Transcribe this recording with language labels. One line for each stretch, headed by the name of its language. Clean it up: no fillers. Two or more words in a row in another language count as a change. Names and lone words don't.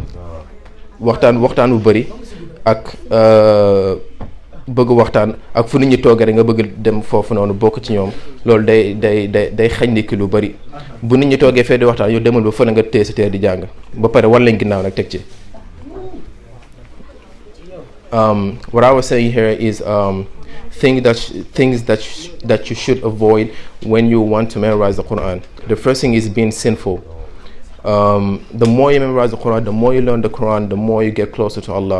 Wolof: waxtaan bu bëri ak bëgg waxtaan ak fu nit ñi toogee rek nga bëgg dem foofu noonu bokk ci ñoom. loolu day xañ nit ki lu bëri. bu nit ñi toogee fee di waxtaan yow demal ba fële nga téye sa téere di jàng ba pare war lañ ginnaaw nag teg ci.
English: What I was saying here is things that you should avoid when you want to memorize the Quran. The first thing is being sinful. The more you memorize the Quran, the more you learn the Quran, the more you get closer to Allah.